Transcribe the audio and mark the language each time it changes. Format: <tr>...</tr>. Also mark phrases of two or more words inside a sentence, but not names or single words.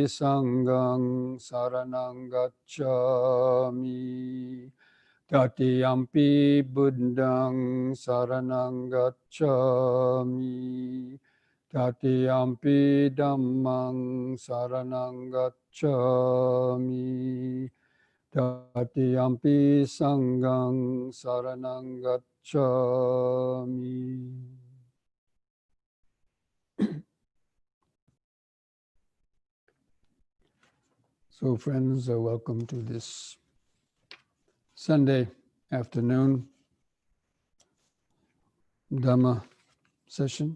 <pi>Sanghang Saranang Gacchami, Tatiyampi Buddhang Saranang Gacchami, Tatiyampi Dhammang Saranang Gacchami, Tatiyampi Sanghang Saranang Gacchami.</pi> <en>So friends, welcome to this Sunday afternoon Dhamma session.</en>